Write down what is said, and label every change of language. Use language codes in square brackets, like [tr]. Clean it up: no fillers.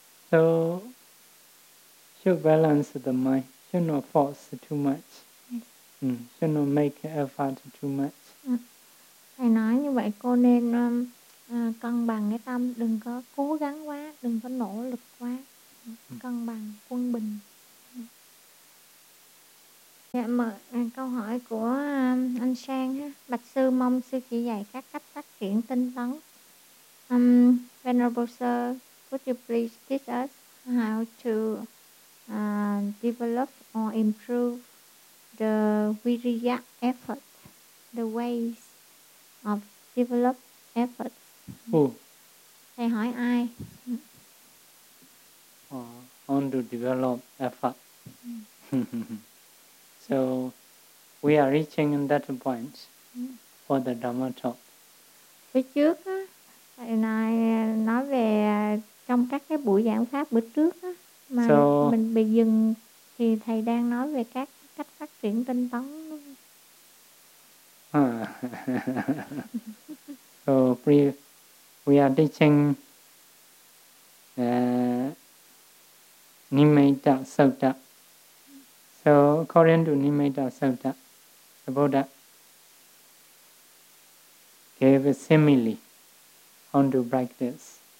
[en] So should balance the mind. Should not force too much. Should not make effort too much. [vi] Thầy nói như vậy, cô nên cân bằng cái tâm, đừng có cố gắng quá, đừng có nỗ lực quá, cân bằng, quân bình. Dạ, mở câu hỏi của anh Sang ha. Bạch sư mong sư chỉ dạy các cách phát triển tinh tấn. [en] Venerable sir, could you please teach us how to develop or improve the viriya effort, the ways of develop effort. Who? [vi] Thầy hỏi ai? [en] On to develop effort. So we are reaching that point for the Dhamma talk. [vi] Bữa trước á, thầy nói về trong các cái buổi giảng pháp bữa trước á, mà [en] so, [vi] mình bị dừng thì thầy đang nói về các cách phát triển tinh tấn. [en] So we are teaching Nimitta Sutta. So according to Nimitta Sutta, the Buddha gave a simile on to practice.